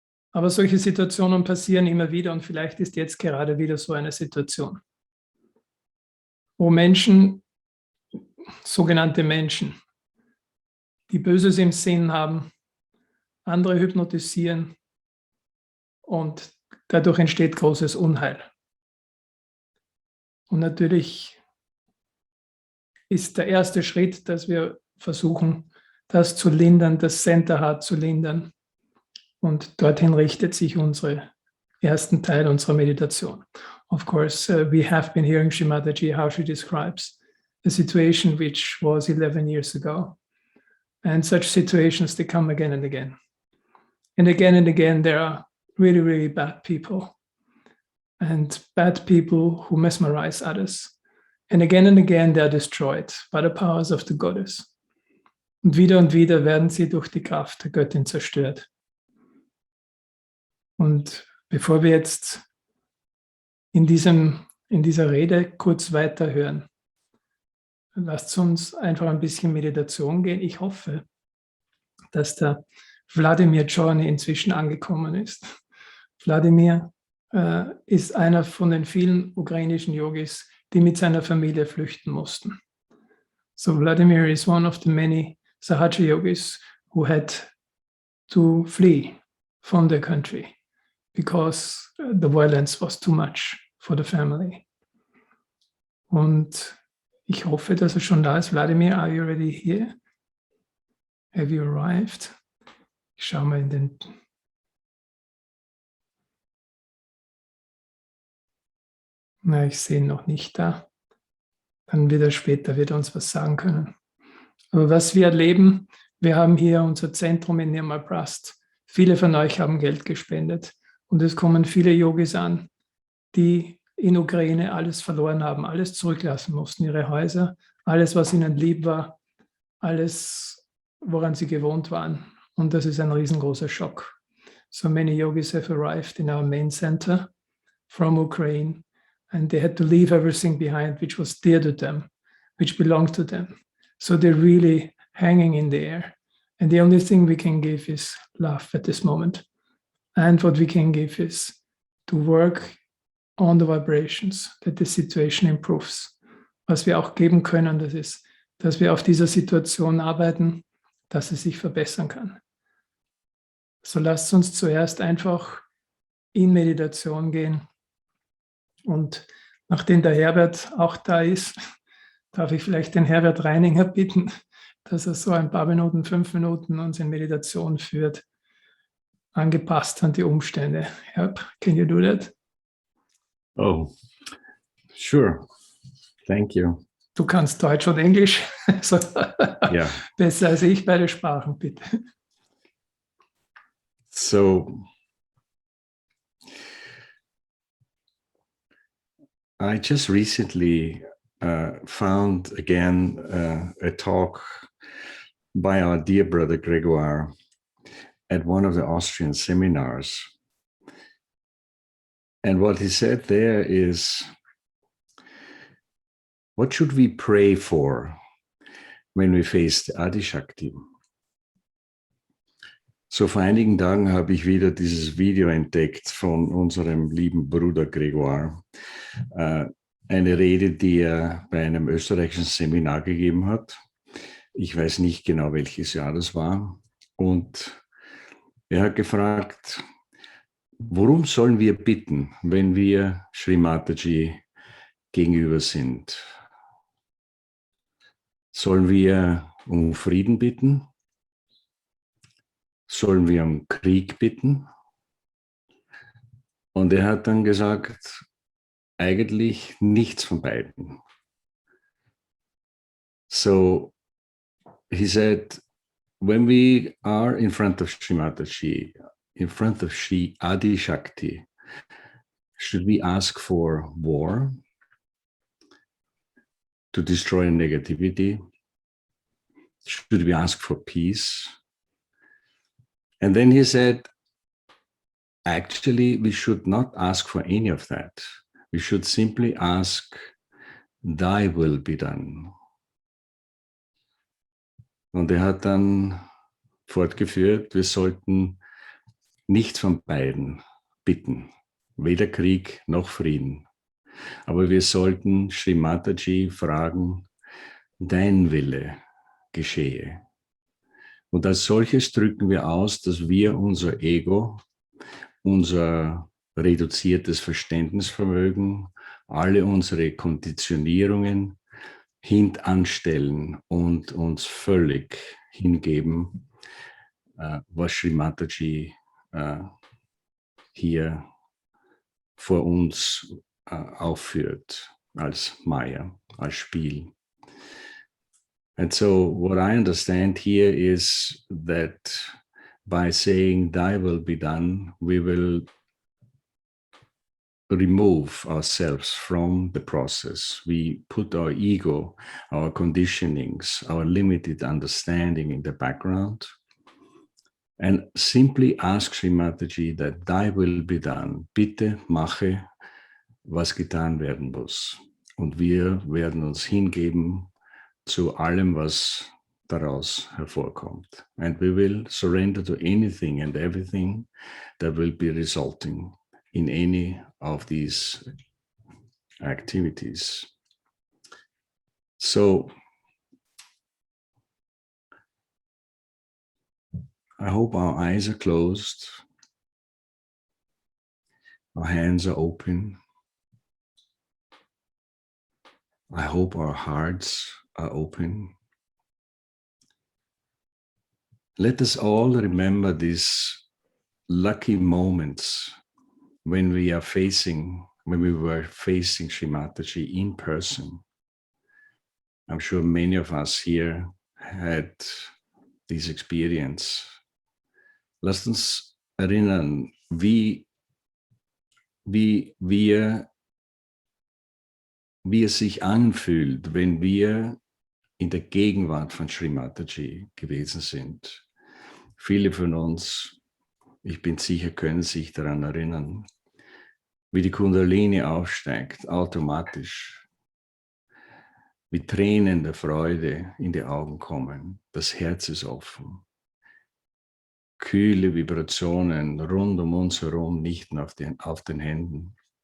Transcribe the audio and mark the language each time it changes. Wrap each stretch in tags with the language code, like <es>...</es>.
<de>Aber solche Situationen passieren immer wieder und vielleicht ist jetzt gerade wieder so eine Situation, wo Menschen, sogenannte Menschen, die Böses im Sinn haben, andere hypnotisieren und dadurch entsteht großes Unheil. Und natürlich ist der erste Schritt, dass wir versuchen, das zu lindern, das Center Heart zu lindern. Und dorthin richtet sich unser ersten Teil unserer Meditation.</de> <en>Of course, we have been hearing Sri Mataji how she describes a situation which was 11 years ago. And such situations, they come again and again. And again, there are really, really bad people. And bad people who mesmerize others. And again, they are destroyed by the powers of the goddess.</en> <de>Und wieder werden sie durch die Kraft der Göttin zerstört. Und bevor wir jetzt in dieser Rede kurz weiterhören, lasst uns einfach ein bisschen Meditation gehen. Ich hoffe, dass der Wladimir Journey inzwischen angekommen ist. Wladimir ist einer von den vielen ukrainischen Yogis, die mit seiner Familie flüchten mussten.</de> <en>So Vladimir is one of the many Sahaja yogis who had to flee from the country because the violence was too much for the family.</en> <de>Und ich hoffe, dass er schon da ist.</de> <en>Vladimir, are you already here? Have you arrived?</en> <de>Ich schaue mal in den... Na, ich sehe ihn noch nicht da. Dann wird er uns was sagen können. Aber was wir erleben, wir haben hier unser Zentrum in Nirmalprast. Viele von euch haben Geld gespendet. Und es kommen viele Yogis an, die in Ukraine alles verloren haben, alles zurücklassen mussten, ihre Häuser, alles, was ihnen lieb war, alles, woran sie gewohnt waren. Und das ist ein riesengroßer Schock.</de> <en>So many yogis have arrived in our main center from Ukraine. And they had to leave everything behind, which was dear to them, which belonged to them. So they're really hanging in the air. And the only thing we can give is love at this moment. And what we can give is to work on the vibrations, that the situation improves.</en> <de>Was wir auch geben können, das ist, dass wir auf dieser Situation arbeiten, dass es sich verbessern kann. So lasst uns zuerst einfach in Meditation gehen. Und nachdem der Herbert auch da ist, darf ich vielleicht den Herbert Reininger bitten, dass er so ein paar Minuten, 5 Minuten uns in Meditation führt, angepasst an die Umstände.</de> <en>Yep. Can you do that? Oh, sure. Thank you.</en> <de>Du kannst Deutsch und Englisch.</de> <en>So, Yeah.</en> <de>besser als ich beide Sprachen, bitte.</de> <en>So I just recently found again a talk by our dear brother Gregoire at one of the Austrian seminars. And what he said there is, what should we pray for when we face the Adishakti?</en> <de>So vor einigen Tagen habe ich wieder dieses Video entdeckt von unserem lieben Bruder Gregoire. Eine Rede, die er bei einem österreichischen Seminar gegeben hat. Ich weiß nicht genau, welches Jahr das war. Und er hat gefragt, worum sollen wir bitten, wenn wir Sri Mataji gegenüber sind? Sollen wir um Frieden bitten? Sollen wir um Krieg bitten? Und er hat dann gesagt, eigentlich nichts von beiden.</de> <en>So he said, when we are in front of Sri Mataji, in front of Sri Adi Shakti, should we ask for war to destroy negativity? Should we ask for peace? And then he said, actually, we should not ask for any of that. We should simply ask, thy will be done.</en> <de>Und er hat dann fortgeführt, wir sollten nichts von beiden bitten, weder Krieg noch Frieden. Aber wir sollten Sri Mataji fragen, dein Wille geschehe. Und als solches drücken wir aus, dass wir unser Ego, unser reduziertes Verständnisvermögen, alle unsere Konditionierungen hintanstellen und uns völlig hingeben, was Sri Mataji hier vor uns aufführt, als Maya, als Spiel.</de> <en>And so what I understand here is that by saying, thy will be done, we will remove ourselves from the process. We put our ego, our conditionings, our limited understanding in the background and simply ask Sri Mataji that thy will be done.</en> <de>Bitte mache, was getan werden muss. Und wir werden uns hingeben zu allem, was daraus hervorkommt.</de> <en>And we will surrender to anything and everything that will be resulting in any of these activities. So I hope our eyes are closed, our hands are open. I hope our hearts are open. Let us all remember these lucky moments when we were facing Sri Mataji in person. I'm sure many of us here had this experience.</en> <de>Lasst uns erinnern, wie es sich anfühlt, wenn wir in der Gegenwart von Sri Mataji gewesen sind. Viele von uns, ich bin sicher, können sich daran erinnern, wie die Kundalini aufsteigt, automatisch, wie Tränen der Freude in die Augen kommen, das Herz ist offen, kühle Vibrationen rund um uns herum, nicht nur auf den Händen.</de>